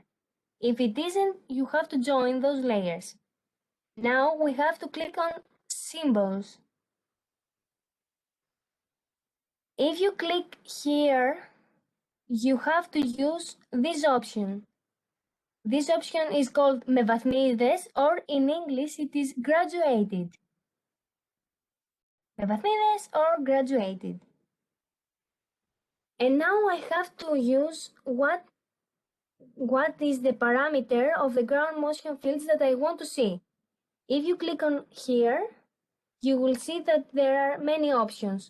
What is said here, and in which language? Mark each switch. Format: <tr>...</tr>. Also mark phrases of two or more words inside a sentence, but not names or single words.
<en>If it isn't, you have to join those layers. Now we have to click on symbols. If you click here, you have to use this option. This option is called</en> <el>με βαθμίδες,</el> <en>or in English it is graduated.</en> <el>Με βαθμίδες</el> <en>or graduated. And now I have to use what what is the parameter of the ground motion fields that I want to see. If you click on here, you will see that there are many options.</en>